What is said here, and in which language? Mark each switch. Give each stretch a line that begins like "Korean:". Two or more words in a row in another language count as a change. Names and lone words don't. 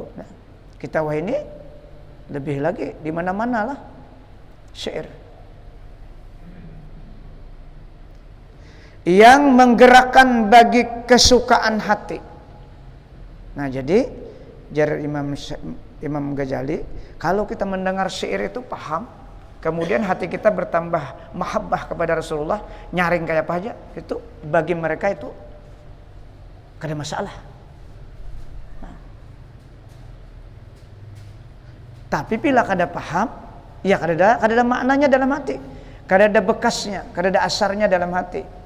Indonesian: Nah, kita wah ini lebih lagi di mana-mana lah syair yang menggerakkan bagi kesukaan hati. Nah, jadi jar Imam Ghazali, kalau kita mendengar syair itu paham, kemudian hati kita bertambah mahabbah kepada Rasulullah, nyaring kayak apa aja, itu bagi mereka itu kada masalah. Nah. Tapi bila kada paham, ya kada ada maknanya dalam hati, kada ada bekasnya, kada ada asarnya dalam hati.